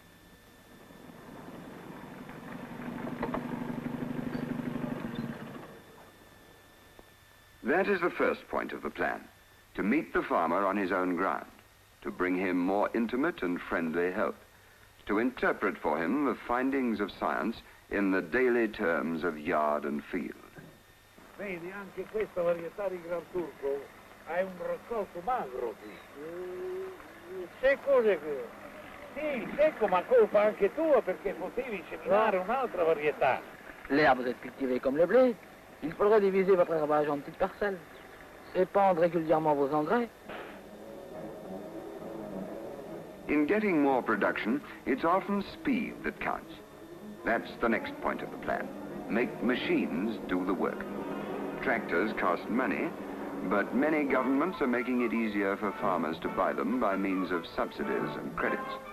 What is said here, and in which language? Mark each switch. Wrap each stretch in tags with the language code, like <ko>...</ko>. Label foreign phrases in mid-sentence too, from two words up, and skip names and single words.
<en>That is the first point of the plan, to meet the farmer on his own ground, to bring him more intimate and friendly help, to interpret for him the findings of science in the daily terms of yard and field.</en> <it>Vedi, anche questa varietà di Gran Turco ha un raccolto magro qui. Secco è che... Sì, secco, ma colpa anche tua perché potevi seminare un'altra varietà.</it> <fr>L'herbe est cultivée comme le blé. Il faudrait diviser votre herbage en petites parcelles. Épandre régulièrement vos engrais.</fr> <en>In getting more production, it's often speed that counts. That's the next point of the plan. Make machines do the work. Tractors cost money, but many governments are making it easier for farmers to buy them by means of subsidies and credits.</en>